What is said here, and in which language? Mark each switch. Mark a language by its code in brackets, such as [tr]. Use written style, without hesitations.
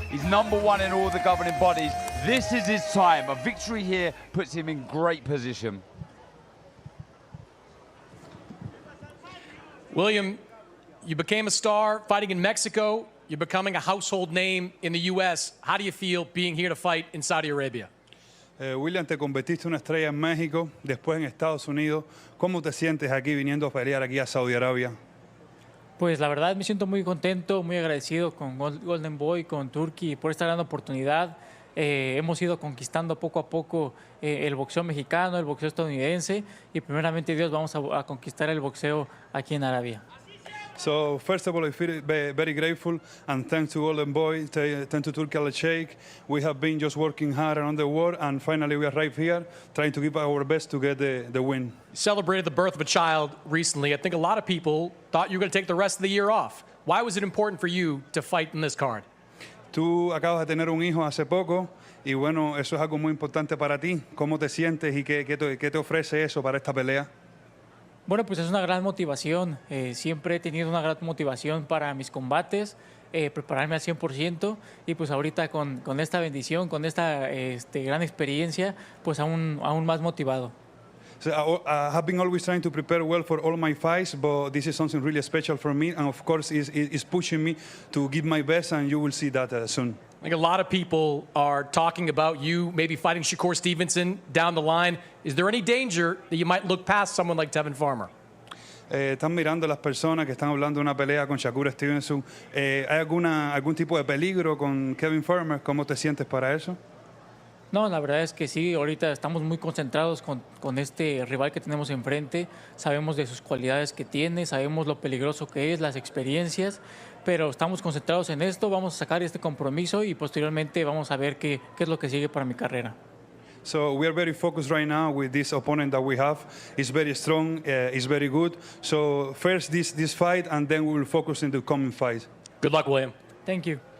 [en] He's #1 in all the governing bodies. This is his time. A victory here puts him in great position. William, you became a star fighting in Mexico. You're becoming a household name in the U.S. How do you feel being here to fight in Saudi Arabia? [es] William, te convertiste una estrella en México, después en Estados Unidos. ¿Cómo te sientes aquí viniendo a pelear aquí a Saudi Arabia? Pues la verdad me siento muy contento, muy agradecido con Golden Boy, con Turki por esta gran oportunidad. Hemos ido conquistando poco a poco el boxeo mexicano, el boxeo estadounidense y primeramente Dios vamos a conquistar el boxeo aquí en Arabia. [en] So first of all, I feel very grateful and thanks to Golden Boy, thanks to Turki Al-Sheikh. We have been just working hard around the world and finally we arrived here trying to give our best to get the win. You celebrated the birth of a child recently. I think a lot of people thought you were going to take the rest of the year off. Why was it important for you to fight in this card? [es] Tú acabas de tener un hijo hace poco y bueno, eso es algo muy importante para ti. ¿Cómo te sientes y qué te ofrece eso para esta pelea? Bueno, pues es una gran motivación. Siempre he tenido una gran motivación para mis combates, prepararme al 100% y pues ahorita con esta bendición, con esta gran experiencia, pues aún más motivado. [en] So I have been always trying to prepare well for all my fights, but this is something really special for me, and of course, is pushing me to give my best, and you will see that soon. I think a lot of people are talking about you maybe fighting Shakur Stevenson down the line. Is there any danger that you might look past someone like Tevin Farmer? [es] Están mirando las personas que están hablando de una pelea con Shakur Stevenson. ¿Hay algún tipo de peligro con Kevin Farmer? ¿Cómo te sientes para eso? No, la verdad es que sí, ahorita estamos muy concentrados con este rival que tenemos enfrente, sabemos de sus cualidades que tiene, sabemos lo peligroso que es, las experiencias, pero estamos concentrados en esto, vamos a sacar este compromiso y posteriormente vamos a ver qué es lo que sigue para mi carrera. [en] So we are very focused right now with this opponent that we have. He's very strong, he's very good. So first this fight and then we will focus in the coming fight. Good luck, William. Thank you.